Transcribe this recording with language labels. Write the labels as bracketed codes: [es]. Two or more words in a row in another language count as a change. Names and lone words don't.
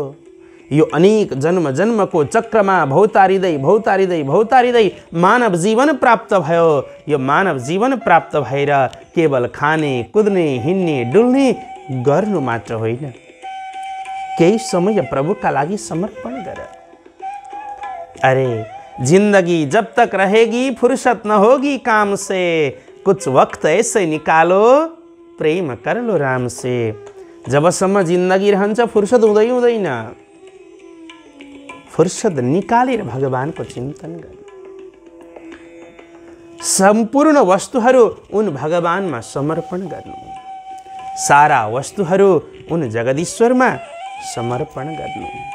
[ne] यो अनेक जन्म जन्मको चक्रमा भौतारिँदै भौतारिँदै भौतारिँदै मानव जीवन प्राप्त भयो। यो मानव जीवन प्राप्त भएर केवल खाने, कुद्ने, हिँड्ने, डुल्ने गर्नु मात्र होइन, केही समय प्रभुका लागि समर्पण गर। [hi] अरे जिंदगी जब तक रहेगी फुर्सत न होगी काम से, कुछ वक्त ऐसे निकालो प्रेम कर लो राम से। [ne] जबसम्म जिन्दगी रहन्छ फुर्सद हुँदैन, फुर्सद निकालेर भगवानको चिन्तन गर्नु। सम्पूर्ण वस्तुहरू उन भगवानमा समर्पण गर्नु, सारा वस्तुहरू उन जगदीश्वरमा समर्पण गर्नु।